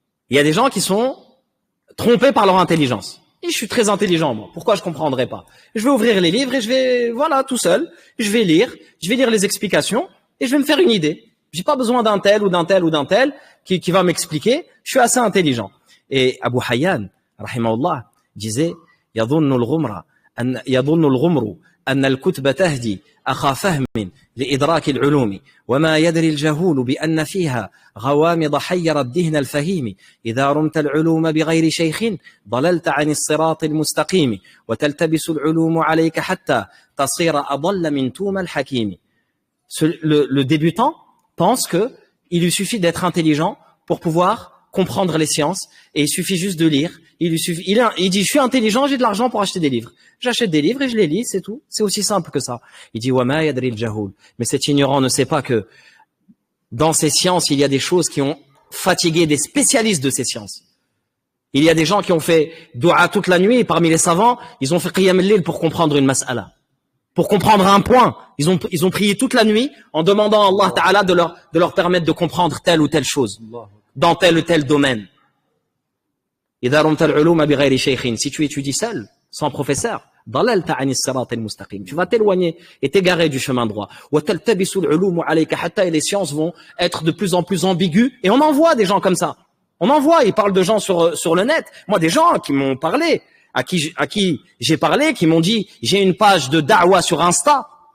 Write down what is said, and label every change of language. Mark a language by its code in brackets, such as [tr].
[fr] Il y a des gens qui sont trompés par leur intelligence. Et je suis très intelligent, moi. Pourquoi je comprendrais pas? Je vais ouvrir les livres et je vais, voilà, tout seul. Je vais lire les explications et je vais me faire une idée. J'ai pas besoin d'un tel ou d'un tel ou d'un tel qui va m'expliquer. Je suis assez intelligent. Et Abu Hayyan, rahimahullah, disait, [ar] yadhunnu al-ghumru أن الكتب تهدي أخا فهم لإدراك العلوم وما يدري الجهول بأن فيها غوامض حير الذهن الفهيم إذا رمت العلوم بغير شيخ ضللت عن الصراط المستقيم وتلتبس العلوم عليك حتى تصير أضل من توم الحكيم. [fr] Le débutant pense que il lui suffit d'être intelligent pour pouvoir comprendre les sciences et il suffit juste de lire. Il dit, je suis intelligent, j'ai de l'argent pour acheter des livres. J'achète des livres et je les lis, c'est tout. C'est aussi simple que ça. Il dit, [ar] وَمَا يَدْرِي الْجَهُولُ. [fr] Mais cet ignorant ne sait pas que dans ces sciences, il y a des choses qui ont fatigué des spécialistes de ces sciences. Il y a des gens qui ont fait dua toute la nuit, et parmi les savants, ils ont fait qiyam al-layl pour comprendre une mas'ala. Pour comprendre un point. Ils ont prié toute la nuit en demandant à Allah Ta'ala de leur permettre de comprendre telle ou telle chose. Dans tel ou tel domaine. [ar] إذا رمت العلوم بغير شيخ, [fr] si tu étudies seul, sans professeur, [ar] ضللت عن الصراط المستقيم. [fr] Tu vas t'éloigner et t'égarer du chemin droit. [ar] وتلتبس العلوم عليك حتى [fr] les sciences vont être de plus en plus ambiguës. Et on en voit des gens comme ça. On en voit, ils parlent de gens sur le net. Moi, des gens qui m'ont parlé, à qui j'ai parlé, qui m'ont dit, j'ai une page de da'wa sur Insta.